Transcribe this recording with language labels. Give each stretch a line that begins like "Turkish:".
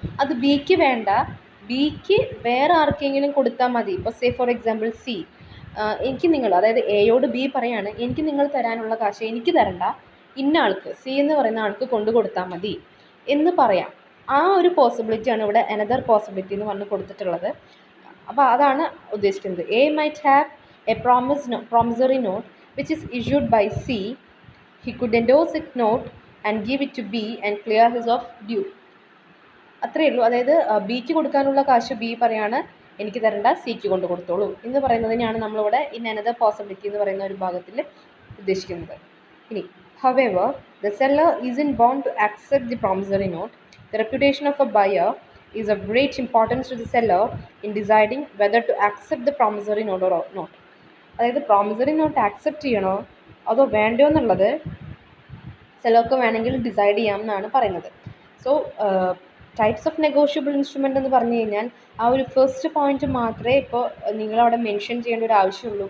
Malayalam: അത് ബിക്ക് വേണ്ട, ബിക്ക് വേറെ ആർക്കെങ്കിലും കൊടുത്താൽ മതി. ഇപ്പോൾ
English: say for example
Malayalam: സി, എനിക്ക് നിങ്ങൾ, അതായത് എയോട് ബി പറയാണ്, എനിക്ക് നിങ്ങൾ തരാനുള്ള കാശ് എനിക്ക് തരണ്ട, ഇന്ന ആൾക്ക്, സി എന്ന് പറയുന്ന ആൾക്ക് കൊണ്ടു കൊടുത്താൽ മതി എന്ന് പറയാം. ആ ഒരു പോസിബിലിറ്റിയാണ് ഇവിടെ
English: another possibility
Malayalam: എന്ന് പറഞ്ഞ് കൊടുത്തിട്ടുള്ളത്. അപ്പോൾ അതാണ് ഉദ്ദേശിക്കുന്നത്.
English: A might have a promissory note which is issued by C. He could endorse it note and give it to B and clear his of due.
Malayalam: അത്രയേ ഉള്ളൂ. അതായത് ബിക്ക് കൊടുക്കാനുള്ള കാശ് ബി പറയാണ് എനിക്ക് തരേണ്ട സിക്ക് കൊണ്ട് കൊടുത്തോളൂ എന്ന് പറയുന്നതിനെയാണ് നമ്മളിവിടെ
English: in another possibility
Malayalam: എന്ന് പറയുന്ന ഒരു ഭാഗത്തിൽ ഉദ്ദേശിക്കുന്നത്. ഇനി
English: however the seller isn't bound to accept the promissory note. The reputation of a buyer is of great importance to the seller in deciding whether to accept the promissory note or not.
Malayalam: അതായത് promissory note accept ചെയ്യണോ അതോ വേണ്ടയോ എന്നുള്ളത് സെല്ലർക്ക് വേണമെങ്കിൽ decide ചെയ്യാം എന്നാണ് പറയുന്നത്. So types of negotiable instrument എന്ന് പറഞ്ഞു കഴിഞ്ഞാൽ ആ ഒരു ഫസ്റ്റ് പോയിന്റ് മാത്രമേ ഇപ്പോൾ നിങ്ങളവിടെ മെൻഷൻ ചെയ്യേണ്ട ഒരു ആവശ്യമുള്ളൂ.